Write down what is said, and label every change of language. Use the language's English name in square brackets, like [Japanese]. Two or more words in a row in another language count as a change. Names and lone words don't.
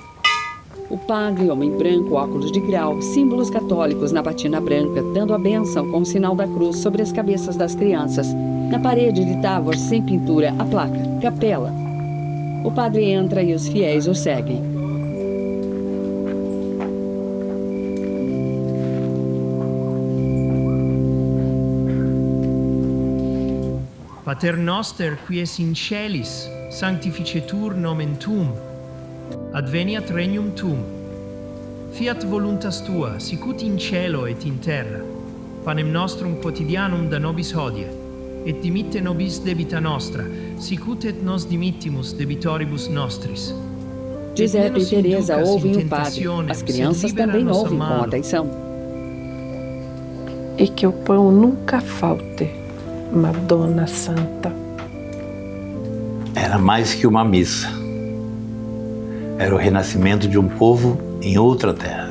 [Portuguese] O padre, homem branco, óculos de grau, símbolos católicos na batina branca, dando a bênção com o sinal da cruz sobre as cabeças das crianças. Na parede de tábua, sem pintura, a placa, capela. O padre entra e os fiéis o seguem. [Latin] Pater noster, qui es in celis, sanctificetur nomen tuum, adveniat regnum tuum, fiat voluntas tua, sicut in cielo et in terra, panem nostrum quotidianum da nobis hodie, et dimitte nobis debita nostra, sicut et nos dimittimus debitoribus nostris. [Portuguese] Giuseppe e Teresa ouvem o padre. As crianças também ouvem com atenção. E que o pão nunca falte, [Italian] Madonna Santa. [Portuguese] Era mais que uma missa. Era o renascimento de um povo em outra terra.